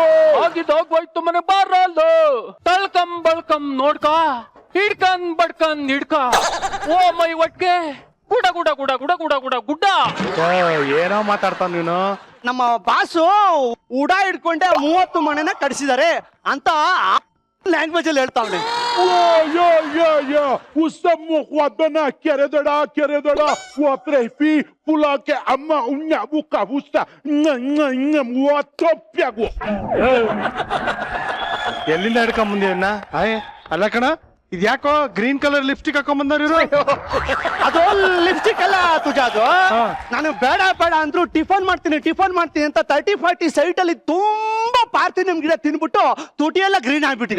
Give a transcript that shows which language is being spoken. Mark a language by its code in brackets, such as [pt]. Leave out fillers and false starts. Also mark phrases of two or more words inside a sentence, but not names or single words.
[kn] ಆಗಿದಾಗೋಯ್ತು ಮನೆ ಬಾರಲ್ದು ತಳ್ಕಂ ಬಳ್ಕಂ ನೋಡ್ಕ ಹಿಡ್ಕಂದ್ ಬಡ್ಕಂದ್ ಹಿಡ್ಕ [en] oh my [kn] ಒಟ್ಗೆ ಗುಡ ಗುಡ ಗುಡ ಗುಡ ಗುಡ ಗುಡ ಗುಡ್ಡ ಏನೋ ಮಾತಾಡ್ತಾನ ನೀನು. ನಮ್ಮ ಬಾಸು ಉಡ ಹಿಡ್ಕೊಂಡೆ 30 ಮನೆನ ಕಡಿಸಿದ್ದಾರೆ ಅಂತ ಲ್ಯಾಂಗ್ವೇಜ್ ಅಲ್ಲಿ ಹೇಳ್ತಾವ್ನೆ. yo usammo quadana keredada watrefi pulake amma unya buka busta watopyago ಎಲ್ಲಿಂದ ಹಿಡ್ಕೊಂಡ್ ಬಂದಿವನ್ನ? ಅಲ್ಲ ಕಣ, ಇದ್ಯಾಕೋ [en] green colour lipstick [kn] ಹಾಕೊಂಡ್ ಬಂದವ್ರು ಇವ್ರು? ಅದು ಲಿಪ್ಸ್ಟಿಕ್ ಅಲ್ಲ ತುಜ, ಅದು ನಾನು ಬೇಡ ಬೇಡ ಅಂದ್ರು ಟಿಫನ್ ಮಾಡ್ತೀನಿ ಅಂತ 30-40 ಸೈಟ್ ಅಲ್ಲಿ ತುಂಬಾ ಪಾರ್ಥಿನಿಯಂ ಗಿಡ ತಿನ್ಬಿಟ್ಟು ತುಟಿ ಎಲ್ಲ ಗ್ರೀನ್ ಆಗ್ಬಿಟ್ಟಿದೆ.